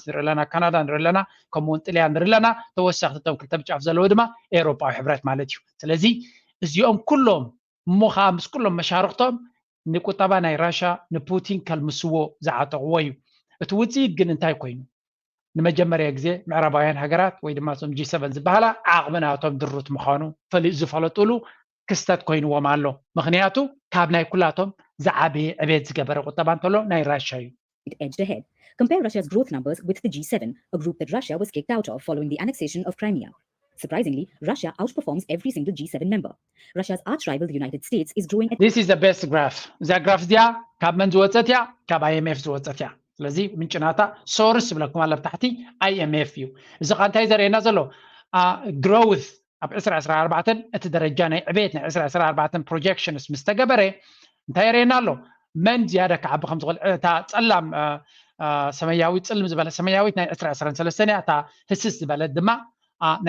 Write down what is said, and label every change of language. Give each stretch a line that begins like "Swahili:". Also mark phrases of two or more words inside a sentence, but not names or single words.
Tigrinya: ንርኢ ኣለና ካናዳ ንርኢ ኣለና ከምኡውን ጣልያን ንርኢ ኣለና ተወሳኺ እቶም ክልተ ብጫፍ ዘለዎ ድማ ኤውሮጳዊ ሕብረት ማለት እዩ ስለዚ እዚኦም ኩሎም እሞ ከዓ ምስ ኩሎም መሻርክቶም ንቁጠባ ናይ ራሻ ንፑቲን ከልምስዎ ዝዓጠቕዎ እዩ እቲ ውፅኢት ግን እንታይ ኮይኑ ንመጀመርያ ግዜ ምዕራባውያን ሃገራት ወይ ድማ ቶም G7 ዝበሃላ ዓቕምናቶም ድሩት ምዃኑ ዝፈለጡሉ ክስተት ኮይንዎም ኣሎ ምክንያቱ ካብ ናይ ኩላቶም ዝዓበየ ዕብየት ዝገበረ ቁጠባ እንተሎ ናይ ራሻ እዩ
English: It edged ahead. Compare Russia's growth numbers with the G7, a group that Russia was kicked out of following the annexation of Crimea. Surprisingly, Russia outperforms every single G7 member. Russia's arch-rival, the United States, is growing at... This is the best graph. The graph
Tigrinya: እዚኣ ካብ መን ዝወፀት እያ ካብ IMF ዝወፀት እያ ስለዚ ምንጭናታ ሶርስ ብለኩም ኣለ ብታሕቲ IMF እዩ እዚ ኸ እንታይ ዘርእየና ዘሎ growth ኣብ 2014 እቲ ደረጃ ናይ ዕብየት ናይ 2014 projections ምስ ተገበረ እንታይ የርእየና ኣሎ መን ዝያደ ክዓቢ ከም ዝኽእል እታ ፀላም ሰማያዊት ፅልም ዝበለ ሰማያዊት ናይ 2023 እያ እታ ህስስ ዝበለት ድማ ናይ